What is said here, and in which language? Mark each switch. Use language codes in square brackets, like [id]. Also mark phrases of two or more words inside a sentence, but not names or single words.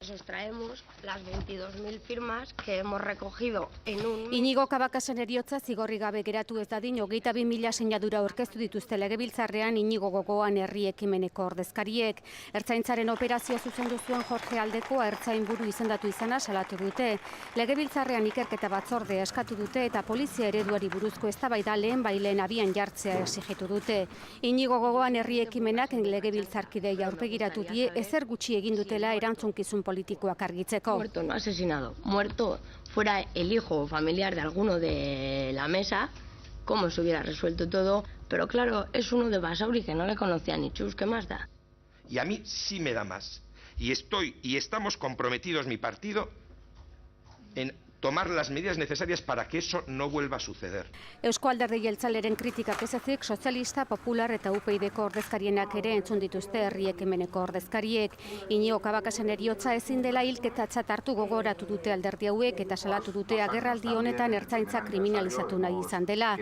[es] Os traemos las 22.000 firmas que hemos recogido en un... [eu] Inigo Kabakasen heriotza zigorri gabe geratu ez dadin 22.000 sinadura aurkeztu dituzte Legebiltzarrean Inigo Gogoan herri ekimeneko ordezkariek. Ertzaintzaren operazio zuzendu zuen Jorge Aldekoa ertzainburu izendatu izana salatu dute. Legebiltzarrean ikerketa batzordea eskatu dute eta polizia ereduari buruzko eztabaida lehen abian jartzea exigitu dute. Inigo Gogoan herri ekimenak legebiltzarkidei aurpegiratu die ezer gutxi egin dutela erantzunkizun politikoak argitzeko. [es] Muerto, no asesinado. Muerto fuera el hijo o familiar de alguno de la mesa, cómo se hubiera resuelto todo. Pero claro, es uno de Basauri que no le conocía ni chus, ¿qué más da? Y a mí sí me da más. Y estamos comprometidos, mi partido, en tomar las medidas necesarias para que eso no vuelva a suceder. [eu] Eusko Alderdi Jeltzaleren kritikak ez ezik, sozialista, popular eta UPyDko ordezkarienak ere entzun dituzte herri ekimeneko ordezkariek. Inigo Kabakasen heriotza ezin dela hilketatzat hartu gogoratu dute alderdi hauek eta salatu dute agerraldi honetan ertzaintza kriminalizatu nahi izan dela.